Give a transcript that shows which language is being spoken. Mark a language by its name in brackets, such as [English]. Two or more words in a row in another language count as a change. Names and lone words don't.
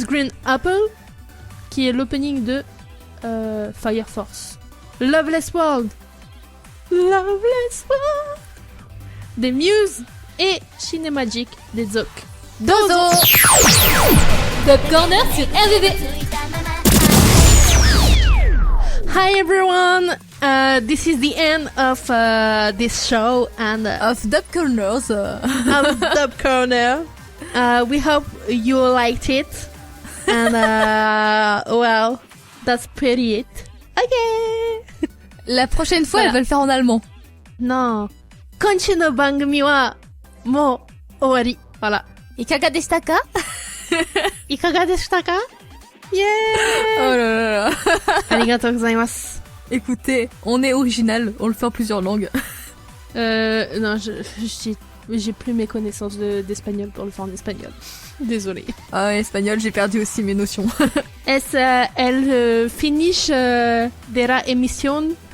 [French] Green Apple, qui est l'opening de Fire Force. Loveless World de Muse et Cinemagic de Zouk. [Japanese] Dozo. [French] Top Corner sur RVV. [English] Hi everyone, this is the end of this show and Of Dub Corners. of Dub Corner. We hope you liked it, and well, that's pretty it. Okay. [French] La prochaine fois, Voilà. elle va le faire en allemand. Non, [Japanese] こんちの番組はもう終わり. Voilà. いかがでしたか? いかがでしたか? [English] Yeah. [French] Oh là là là. [Japanese] ありがとうございます. [French] Écoutez, on est original, on le fait en plusieurs langues. Non, j'ai plus mes connaissances d'espagnol pour le faire en espagnol. Désolée. Ah, espagnol, j'ai perdu aussi mes notions. [Spanish] Es el finish de la émission.